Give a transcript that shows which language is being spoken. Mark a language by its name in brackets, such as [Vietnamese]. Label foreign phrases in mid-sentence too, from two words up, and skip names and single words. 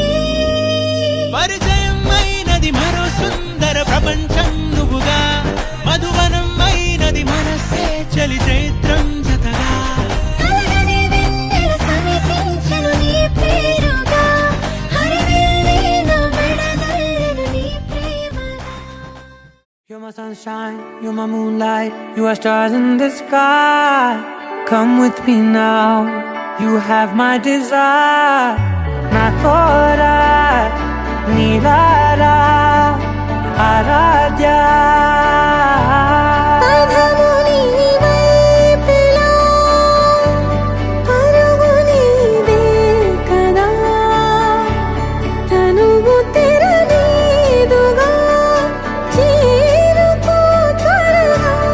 [Telugu] పరిచయం అయినది మరో సుందర ప్రపంచం నువ్వుగా మధువనం అయినది మనసే చలి చైత్రం జతగా కలగని వెన్నెల సమీపించెను నీ పేరుగా హరివిల్లే నా మెడదల్లెను నీ ప్రేమగా. [English] You're my sunshine, you're my moonlight, you are stars in the sky. Come with me now, you have my desire. Na tora, nilara, aradhya. [Telugu] పదము నీ వైపులా పరుగు నీదే కదా తనువు తెరనీదుగా చేరుకో త్వరగా